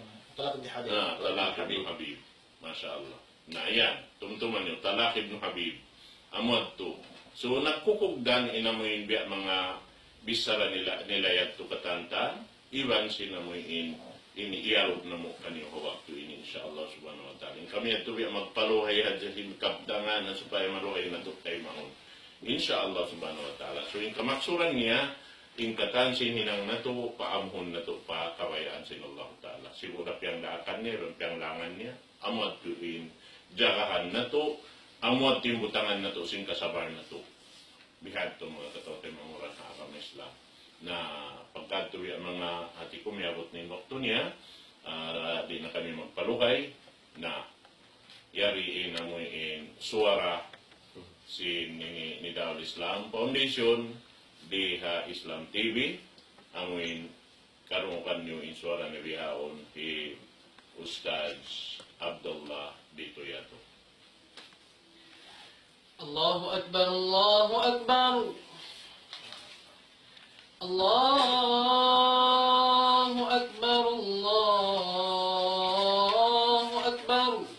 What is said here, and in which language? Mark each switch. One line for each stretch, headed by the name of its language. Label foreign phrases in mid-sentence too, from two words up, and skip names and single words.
Tausug: Talak ibn Habib. Talak ibn Habib.
Arabic: ما شاء الله.
Tausug: Na yan. Tumtuman nyo. Talak ibn Habib. Amod to. So nagkukugdan inamoyin biya mga bisara nilayat to katantan, iban sinamuin iniiyarot na mo kaniyong waktu ini
Arabic: إن شاء الله سبحانه وتعالى.
Tausug: Kami at tuwi magpaluhay hadya kapdangan na supaya maluhay na to kay maon.
Arabic: إن شاء الله سبحانه وتعالى.
Tausug: So yung kamaksuran niya, yung katansin hinang na to, paamhon na to, pakawayaan sin
Arabic: الله تعالى.
Tausug: Siguro piyang daakan niya, piyang langan niya, amot tuwin, jagahan na to, amot timbutangan na to, sing kasabar na to. Bihad to mga katote mga murang hakam Islam. Na pagkatuwi ang mga hati ko miyabot ni waktu niya, di na kami magpaluhay, na yariin na mo in suara si ni Daul Islam Foundation di Islam TV amuin karungan nyo in suara ni bihaon si Ustaz Abdullah dito yato.
Arabic: الله أكبر، الله أكبر. الله أكبر، الله أكبر.